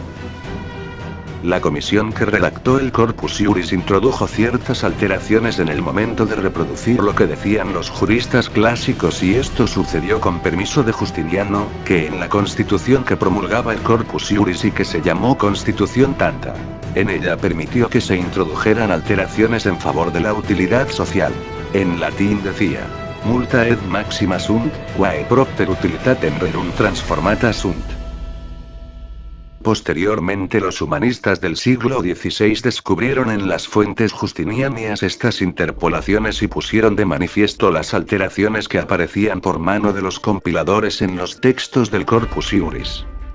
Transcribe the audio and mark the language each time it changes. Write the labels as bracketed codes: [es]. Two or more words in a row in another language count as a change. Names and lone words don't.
[es] La comisión que redactó el Corpus Iuris introdujo ciertas alteraciones en el momento de reproducir lo que decían los juristas clásicos, y esto sucedió con permiso de Justiniano, que en la constitución que promulgaba el Corpus Iuris y que se llamó Constitución Tanta, en ella permitió que se introdujeran alteraciones en favor de la utilidad social. En latín decía: [la] multa et maxima sunt, quae propter utilitatem rerum transformata sunt. [es] Posteriormente los humanistas del siglo XVI descubrieron en las fuentes justinianas estas interpolaciones y pusieron de manifiesto las alteraciones que aparecían por mano de los compiladores en los textos del Corpus Iuris.